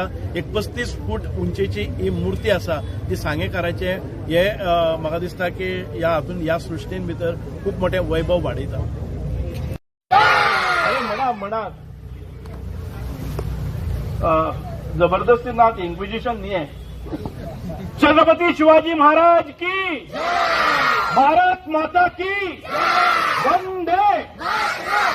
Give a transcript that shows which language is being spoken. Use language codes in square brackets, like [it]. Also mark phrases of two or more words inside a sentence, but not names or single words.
[kok] एक 35 फूट उंचीची ही मुर्ती आसा ती सांगेकाराचे हे म्हाका दिसता की ह्या सृश्टीन भितर खूब मोठें वैभव वाडयता. म्हणा जबरदस्ती ना, इन्क्विजिशन न्ही. [hi] छत्रपती शिवाजी महाराज की, भारत माता की, वंदे